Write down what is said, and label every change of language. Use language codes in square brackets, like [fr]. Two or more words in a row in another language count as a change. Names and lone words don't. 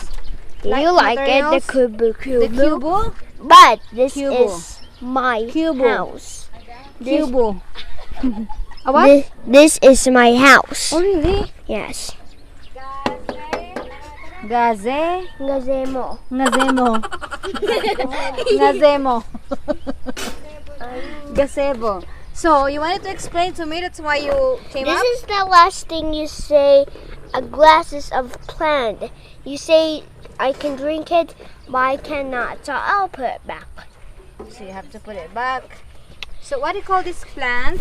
[en] Do you like it? The kubo. The kubo? But this Cubo. is my Cubo. house. Kubo. What? This is my house. Oh, really? Yes. Gaze? Gazemo. Ngazemo. Ngazemo. Gazebo. So, you wanted to explain to me, that's why you came This up? is the last thing you say. A glasses of plant. You say I can drink it, but I cannot. So I'll put it back. So, you have to put it back. So, what do you call this plant?